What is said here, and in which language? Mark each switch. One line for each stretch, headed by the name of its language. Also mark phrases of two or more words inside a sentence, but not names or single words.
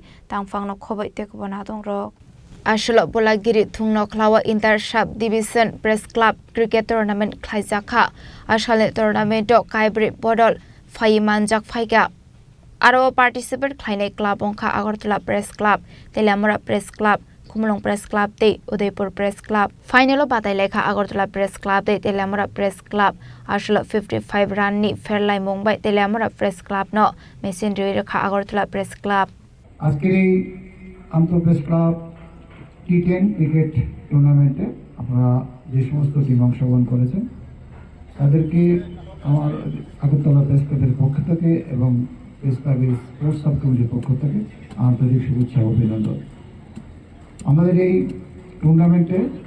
Kok Borok: tangfang no khoboi tekbona dongrok Ashula Bolagiri Thungno Klawa Inter Subdivision Press Club Cricket Tournament Khlaijaka Ashale Tournament Kaibri Bodol Phai Manjak Phaiga Aro participate Khlainai Club Ongkha Agartala Press Club Telamura Press Club Kumlong Press Club te Udaipur Press Club Final batai lekha Agartala Press Club te Telamura Press Club Ashula 55 run ni Fairline Mumbai Telamura Press Club no Mesin rakha Agartala Press Club
Bangla: আজকের এই আন্তঃ
English: press club T10 cricket tournament
Bangla: আপনারা যে সমস্ত টিম অংশগ্রহণ করেছেন তাদেরকে আমার আগরতলা প্রেস ক্লাবের পক্ষ থেকে এবং প্রেস ক্লাবের
English: sports sub committee
Bangla: পক্ষ থেকে আন্তরিক শুভেচ্ছা ও অভিনন্দন আমাদের এই টুর্নামেন্টে